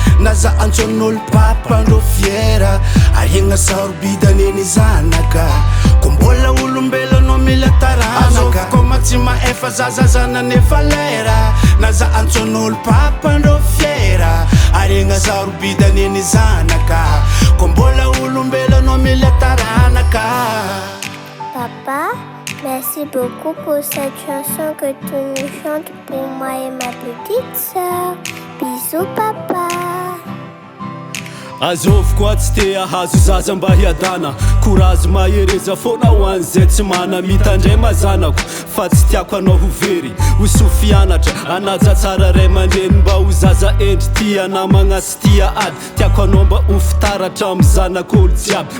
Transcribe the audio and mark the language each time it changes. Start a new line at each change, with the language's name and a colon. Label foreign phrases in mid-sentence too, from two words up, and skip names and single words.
Malagasy: Na za antson'olo papa andro fiera. Ariagna sarobida neny zanaka, ko mbola olombelona mila taranaka. Azovy koma tsy maefa zaza zanany efa lera. Na za antson'olo papa andro fiera. Ariagna sarobida neny zanaka, ko mbola olombelona mila taranaka.
French: Papa, merci beaucoup pour cette chanson que tu nous chantes pour moi et ma petite sœur. Bisous, papa.
Malagasy: Azovy koa tsy te ahazo zaza mba hiadana. Courage mahereza foana ho an'izay tsy mana. Mitandray mazanako, fa tsy tiako anao ho very. Ho sofianatra, anaja tsara ray aman-dreny. Mba ho zaza endry tia namagna sy tia ady. Tiako anao mba ho fitaratra amin'ny zanak'olo jiaby.